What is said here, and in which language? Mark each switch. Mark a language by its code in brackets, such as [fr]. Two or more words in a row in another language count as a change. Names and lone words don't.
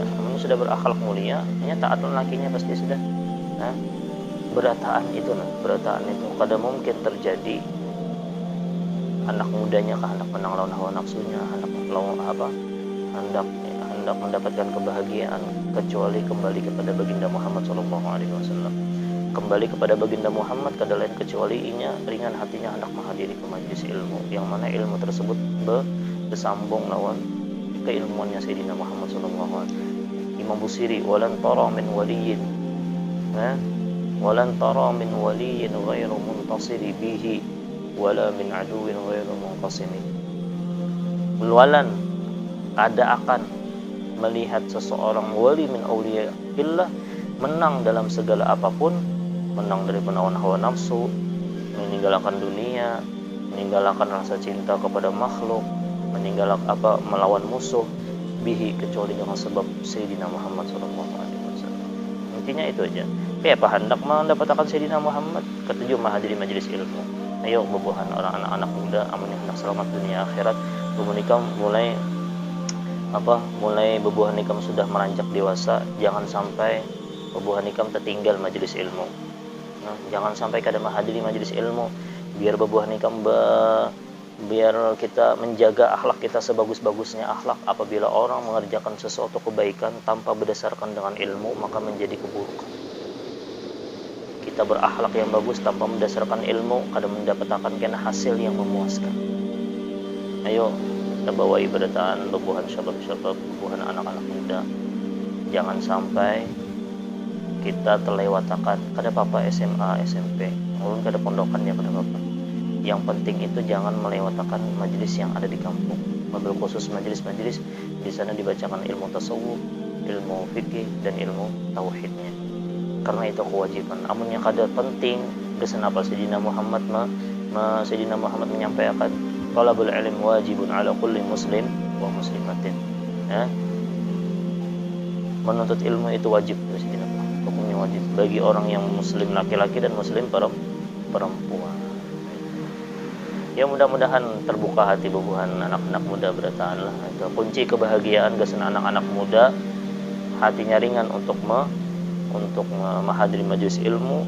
[bjn] Namun sudah berakhlak mulia, inya taat lakinya pasti sudah. Berataan itu kada mungkin terjadi anak mudanya hendak menang lawan hawa nafsunya, hendak mendapatkan kebahagiaan kecuali kembali kepada baginda Muhammad [ar] صلى الله عليه وسلم. [bjn] Kembali kepada baginda Muhammad kada lain kecuali inya ringan hatinya hendak menghadiri ke majlis ilmu, yang mana ilmu tersebut bersambung lawan keilmuannya Sayyidina Muhammad [ar] صلى الله عليه وسلم. Imam Busiri, ولن ترى من ولي غير منتصر به ولا من عدو غير منقسم. [bjn] Walan, kada akan melihat seseorang wali [ar] من أولياء الله [bjn] menang dalam segala apapun, menang dari penawan hawa nafsu, meninggalkan dunia, meninggalkan rasa cinta kepada makhluk, meninggalkan melawan musuh, bihi, kecuali dengan sebab Sayyidina Muhammad [ar] صلى الله عليه وسلم. [bjn] Intinya itu aja. Apa hendak mendapatkan Sayyidina Muhammad? Ketujuh, menghadiri majelis ilmu. Ayo bebuhan orang anak-anak muda amun hendak selamat dunia akhirat, bebuhan mulai bebuhan ikam sudah meranjak dewasa, jangan sampai bebuhan ikam tertinggal majelis ilmu. Jangan sampai kada menghadiri majelis ilmu, biar bebuhan ikam biar kita menjaga akhlak kita sebagus-bagusnya akhlak. Apabila orang mengerjakan sesuatu kebaikan tanpa berdasarkan dengan ilmu, maka menjadi keburukan. Kita berakhlak yang bagus tanpa mendasarkan ilmu, kada mendapatkan hasil yang memuaskan. Ayo kita bawa ibadataan bebuhan syabab-syabab, bebuhan anak-anak muda. Jangan sampai kita terlewatakan. Kada apa-apa SMA, SMP, ulun kada pondokan ya kada apa-apa. Yang penting itu jangan melewatkan majelis yang ada di kampung. [ar] وبالخصوص [bjn] majelis-majelis di sana dibacakan ilmu tasawuf, ilmu fikih dan ilmu tauhidnya. Karena itu kewajiban. Amun yang kada penting geus apa Sayyidina Muhammad Sayyidina Muhammad menyampaikan [ar] طلب العلم واجب على كل مسلم ومسلمة. [bjn] Ya. Menuntut ilmu itu wajib, hukumnya wajib bagi orang yang muslim laki-laki dan muslim perempuan. Ya mudah-mudahan terbuka hati bubuhan anak-anak muda bertaan lah. Itu kunci kebahagiaan geus anak-anak muda hatinya ringan untuk menghadiri majelis ilmu.